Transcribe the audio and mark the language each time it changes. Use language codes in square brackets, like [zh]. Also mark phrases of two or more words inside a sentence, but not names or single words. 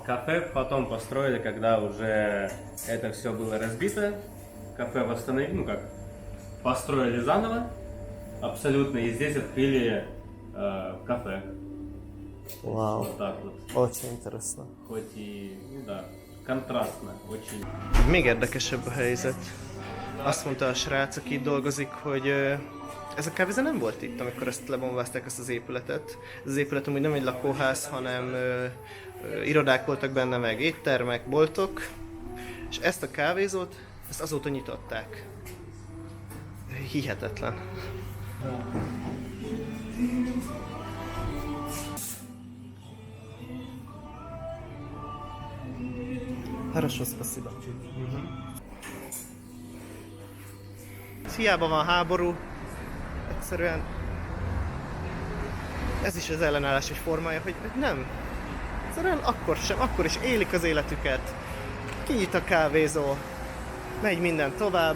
[ru] Кафе потом построили, когда уже это все было разбито. Кафе восстановили, ну как, построили заново абсолютно, и здесь открыли кафе. Вау. Вот так вот. Очень интересно. Хоть и, ну да, контрастно очень. [hu] Még érdekesebb a helyzet. Azt mondta a srác, aki itt dolgozik, hogy ez a kávézó nem volt itt, amikor ezt lebombázták, ezt az épületet. Ez az épület amúgy nem egy lakóház, hanem irodák voltak benne, meg éttermek, boltok. És ezt a kávézót, ezt azóta nyitották. Hihetetlen. [ru] Хорошо, спасибо. [hu] Hiába van háború, egyszerűen ez is az ellenállás egy formája, hogy nem. Egyszerűen akkor is élik az életüket. Kinyit a kávézó, megy minden tovább.